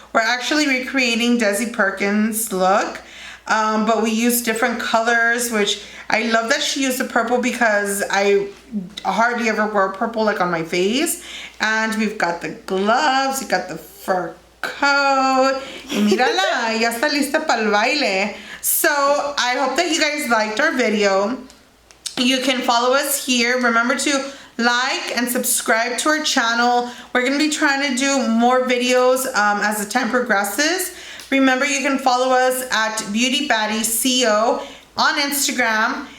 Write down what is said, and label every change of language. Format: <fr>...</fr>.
<en>We're actually recreating Desi Perkin'S look. But we used different colors, which I love that she used the purple because I hardly ever wear purple like on my face. And we've got the gloves, we got the fur coat.</en> <es>Y mírala, ya está lista para el baile.</es> <en>So I hope that you guys liked our video. You can follow us here. Remember to like and subscribe to our channel. We're going to be trying to do more videos as the time progresses. Remember, you can follow us at Beauty Baddies Co on Instagram.</en>